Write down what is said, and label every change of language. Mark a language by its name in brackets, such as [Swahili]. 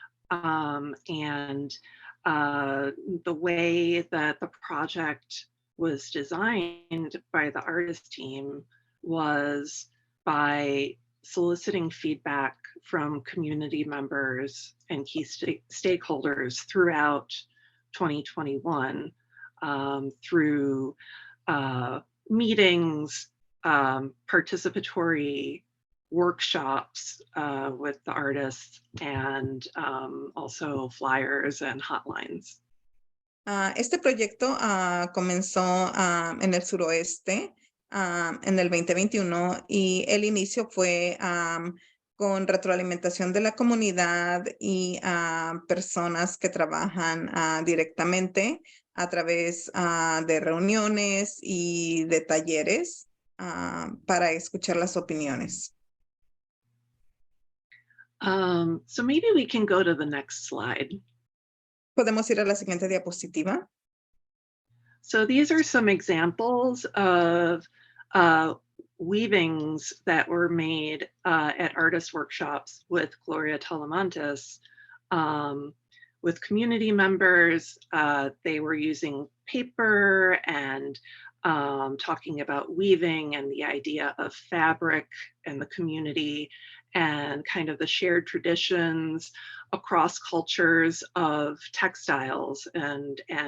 [English] And the way that the project was designed by the artist team was by soliciting feedback from community members and key stakeholders throughout 2021 through meetings, participatory workshops with the artists, and also flyers and hotlines. [Spanish] Este proyecto comenzó en el suroeste en el 2021 y el inicio fue con retroalimentación de la comunidad y personas que trabajan directamente a través de reuniones y de talleres para escuchar las opiniones. [English] So maybe we can go to the next slide. [Spanish] Podemos ir a la siguiente diapositiva. [English] So these are some examples of weavings that were made at artist workshops with Gloria Talamantes. With community members, they were using paper and talking about weaving and the idea of fabric and the community and kind of the shared traditions across cultures of textiles and